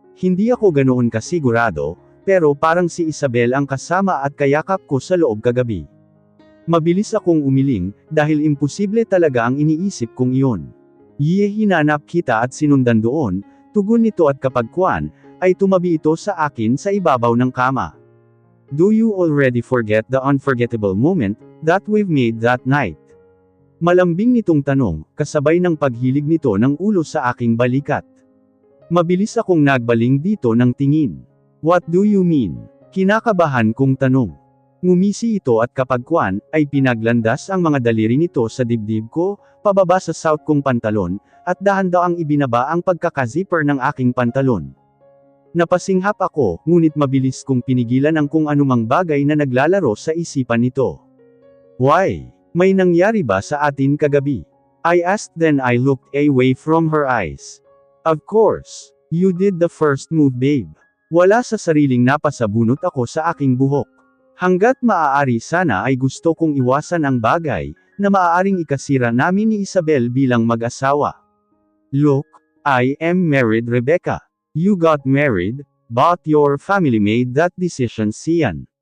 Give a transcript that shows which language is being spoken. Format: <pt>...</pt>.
<tl>Hindi ako ganoon kasigurado, pero parang si Isabel ang kasama at kayakap ko sa loob kagabi. Mabilis akong umiling, dahil imposible talaga ang iniisip kong iyon. Hinanap kita at sinundan doon, tugon nito at kapagkuan, ay tumabi ito sa akin sa ibabaw ng kama.</tl> <en>Do you already forget the unforgettable moment that we've made that night?</en> <tl>Malambing nitong tanong, kasabay ng paghilig nito ng ulo sa aking balikat. Mabilis akong nagbaling dito ng tingin.</tl> <en>What do you mean?</en> <tl>Kinakabahan kong tanong. Ngumisi ito at kapagkuan, ay pinaglandas ang mga daliri nito sa dibdib ko, pababa sa suot kong pantalon, at dahan-daang ibinaba ang pagkakazipper ng aking pantalon. Napasinghap ako, ngunit mabilis kong pinigilan ang kung anumang bagay na naglalaro sa isipan nito.</tl> <en>Why?</en> <tl>May nangyari ba sa atin kagabi?</tl> <en>I asked, then I looked away from her eyes. Of course, you did the first move, babe.</en> <tl>Wala sa sariling napasabunot ako sa aking buhok. Hanggat maaari sana ay gusto kong iwasan ang bagay, na maaaring ikasira namin ni Isabel bilang mag-asawa.</tl> <en>Look, I am married, Rebecca. You got married, but your family made that decision, Sian.</en>